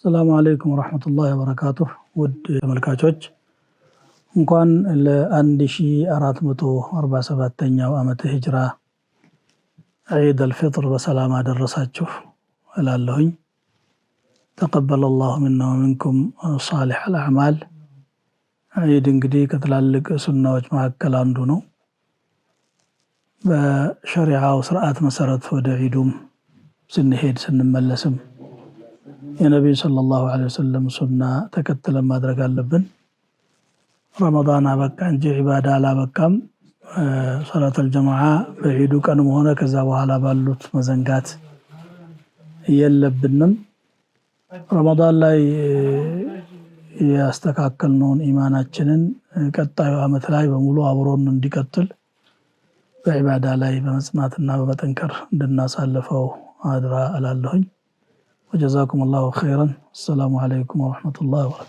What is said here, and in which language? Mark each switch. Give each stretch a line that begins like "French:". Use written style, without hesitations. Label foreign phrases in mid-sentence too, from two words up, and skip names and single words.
Arabic: السلام عليكم ورحمة الله وبركاته
Amharic: ود ተመልካቾች እንኳን ለ1447ኛው ዓመተ ሂጅራ ዒድ አልፍጥር በሰላም አደረሳችሁ እላለሁኝ።
Arabic: تقبل الله منا ومنكم صالح الأعمال።
Amharic: ዒድ እንግዲህ ከትላልቅ ሱናዎች መካከል አንዱ ነው። በሸሪዓው ሥርዓት መሰረት ወደ ዒዱም ስንሄድ ስንመለስም የነብዩ
Arabic: صلى الله عليه وسلم
Amharic: ሱና ተከትለን ማድረግ አለብን። ረመዳን አበቃ እንጂ ዒባዳ አላበቃም።
Arabic: صلاة الجماعة
Amharic: በዒዱ ቀንም ሆነ ከዛ በኋላ ባሉት መዘንጋት የለብንም። ረመዳን ላይ ያስተካከልነውን ኢማናችንን ቀጣዩ ዓመት ላይ በሙሉ አብሮን እንዲቀጥል በዒባዳ ላይ በመጽናትና በመጠንከር እንድናሳልፈው አድራ እላለሁኝ።
Arabic: وجزاكم الله خيرا. السلام عليكم ورحمة الله وبركاته.